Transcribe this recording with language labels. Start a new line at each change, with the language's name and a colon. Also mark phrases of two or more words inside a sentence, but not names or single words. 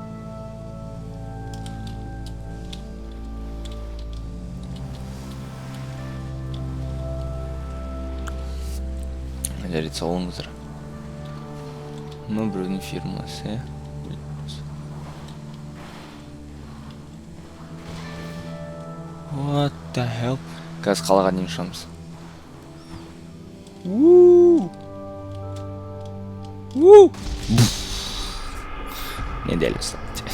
Kazakh: Жарайды, салыңыздар. Мына біреудің фирмасы.
English: What the hell?
Kazakh: Қазір қалаға дейін ұшамыз. Ne deli ıslat.